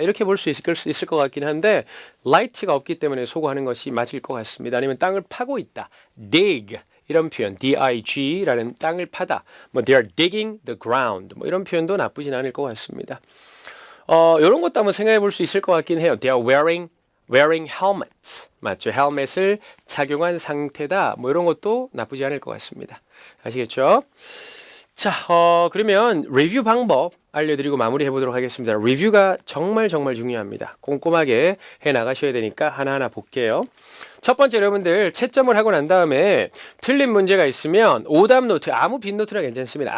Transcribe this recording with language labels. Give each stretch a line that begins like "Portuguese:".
Korean: 이렇게 볼 수 있을 것 같긴 한데 light가 없기 때문에 소거하는 것이 맞을 것 같습니다. 아니면 땅을 파고 있다. dig 이런 표현 dig라는 땅을 파다. 뭐
English: they are digging the ground
Korean: 뭐 이런 표현도 나쁘진 않을 것 같습니다. 이런 것도 한번 생각해 볼 수 있을 것 같긴 해요.
English: They are wearing helmets.
Korean: 맞죠? 헬멧을 착용한 상태다. 뭐 이런 것도 나쁘지 않을 것 같습니다. 아시겠죠? 자, 그러면 리뷰 방법 알려드리고 마무리해 보도록 하겠습니다. 리뷰가 정말 중요합니다. 꼼꼼하게 해 나가셔야 되니까 하나하나 볼게요. 첫 번째 여러분들 채점을 하고 난 다음에 틀린 문제가 있으면 오답 노트, 아무 빈노트나 괜찮습니다.